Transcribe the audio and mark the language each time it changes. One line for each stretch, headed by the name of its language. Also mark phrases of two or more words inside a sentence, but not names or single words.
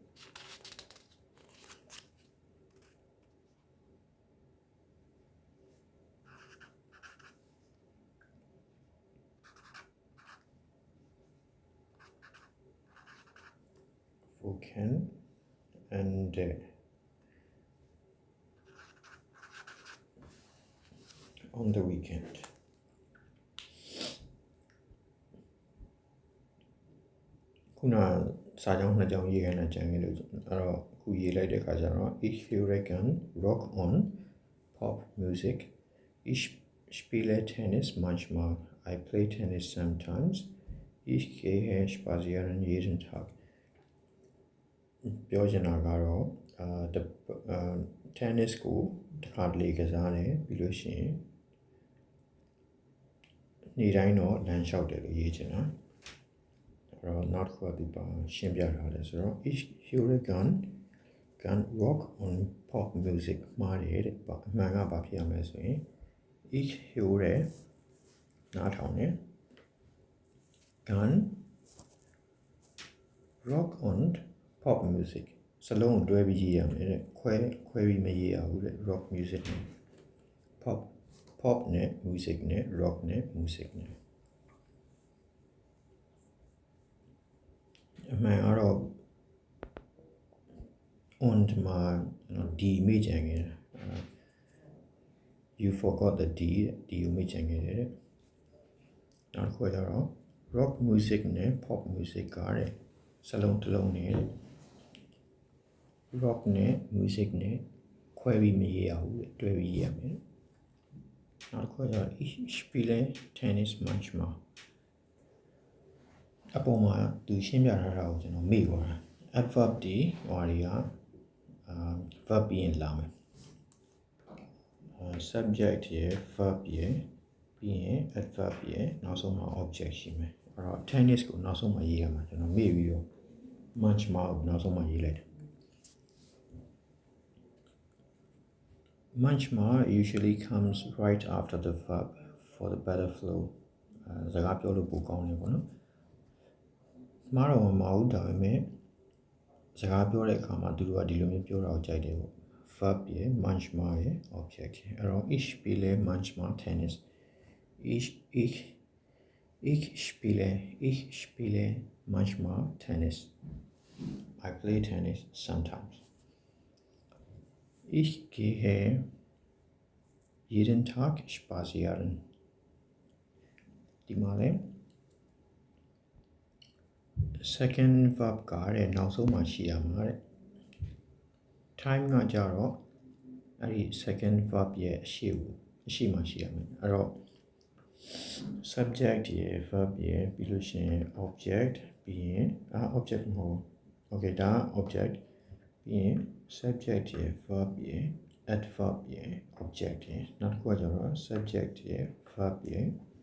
English: who can end on the weekend
Burmese: ခုနစာကြောင်းနှစ်ကြောင်းရေးခိုင်းတာကြံခဲ့လို့အဲ့တော့အခုရေးလိုက်တဲ့အခါကျတော့
German: ich höre gern rock on pop music ich spiele tennis manchmal
English: I play tennis sometimes
German: ich gehe spazieren jeden Tag
Burmese: ပြောချင်တာကတော့tennis ကိုတစ်ခါတလေကစားတယ်ပြီးလို့ရှိရင်နေ့တိုင်းတော့လမ်းလျှောက်တယ်လို့ရေးချင်တာအဲ့တော့ not ကိုဒီပါရှင်းပြထားတယ်ဆိုတော့
German: ich höre gern rock on pop music
Burmese: မှားတယ်တဲ့အမှန်ကဘာဖြစ်ရမလဲဆိုရင်
German: ich höre
Burmese: နားထောင်တယ် gern
English: rock on pop music
Burmese: စလုံးတွဲပြီးရေးရမယ်တဲ့ခွဲပြီးမရေးရဘူးတဲ့
English: rock music
Burmese: နဲ့ pop နဲ့ music နဲ့ rock နဲ့ music နဲ့အမှန်ကတော့ on မှာD မိချင်ခဲ့တယ်
English: you forgot the D
Burmese: ကိုမိချင်ခဲ့တယ်နောက်တစ်ခုကျတော့
English: rock music
Burmese: နဲ့
English: pop music
Burmese: ကတဲ့စလုံးတစ်လုံးနဲ့ rock နဲ့ music နဲ့ခွဲပြီးမရေးရဘူးတွဲပြီးရေးရမယ်နောက်တစ်ခုကျတော့
German: ich spiele tennis manchmal
Burmese: အပေါ်မှာသူရှင်းပြထားတာကိုကျွန်တော်မေ့သွားတာ adverb ဒီဟိုတွေကverb ပြီးရင်လာမယ် subject ရယ် verb ရယ်ပြီးရင် adverb ရယ်နောက်ဆုံးမှာ object ရှိမယ်အဲ့တော့ tennis ကိုနောက်ဆုံးမှာရေးရမှာကျွန်တော်မေ့ပြီးတော့ manchmal ကိုနောက်ဆုံးမှာရေးလိုက်တယ်
English: manchmal usually comes right after the verb for the better flow
Burmese: စကားပြောလို့ပိုကောင်းတယ်ပေါ့နော်မှားတော့မဟုတ်ဒါပေမဲ့စကားပြောတဲ့အခါမှာသူတို့ကဒီလိုမျိုးပြောတာကိုကြိုက်တယ်ပေါ့ verb ရယ် manchmal ရယ် object ရယ်အဲ့တော့
German: ich spiele manchmal tennis ich spiele manchmal tennis
English: I play tennis sometimes
German: ich gehe jeden Tag spazieren
Burmese: ဒီမှာလေ
English: second verb
Burmese: ကတဲ့နောက် ဆုံးမှာရှိရမှာတဲ့ time ကကြတော့အဲ့ဒီ
English: second verb
Burmese: ရဲ့အရှိမှာရှိရမယ်အဲ့တော့ subject ရယ် verb ရယ်ပြီးလို့ရှိရင် object ပြီးရင်object မဟုတ် okay ဒါ object ပြီးရင် subject ရယ် verb ရယ် adverb ရယ် object ရယ်နောက်တစ်ခုကကျတော့ subject ရယ် verb ရယ်